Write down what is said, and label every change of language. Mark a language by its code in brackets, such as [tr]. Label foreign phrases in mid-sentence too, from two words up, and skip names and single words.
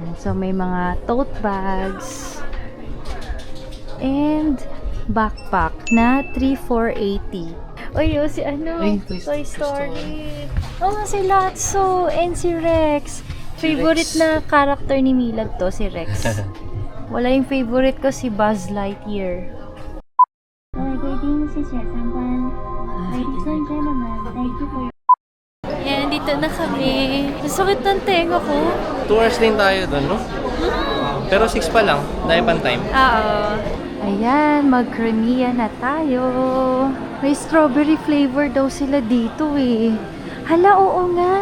[tl] So, may mga [en] tote bags. And backpack [tl] na 3,480. Uy, si ano? Ay, Toy Story. Oh, si Lotso and si Rex. Favorite na character ni Milad to, si Rex. Wala yung favorite ko, si Buzz Lightyear. [zh] 各位贵宾，谢谢参观。 [en] Ladies and gentlemen, thank you for your [tl] Yan, dito na kami. Masakit ng tenga ko. 2 hours din tayo doon, no? Pero 6 pa lang. Dahil pan time. Oo. Ayan, mag-creamia na tayo. May [en] strawberry flavor [tl] daw sila dito Hala, oo nga.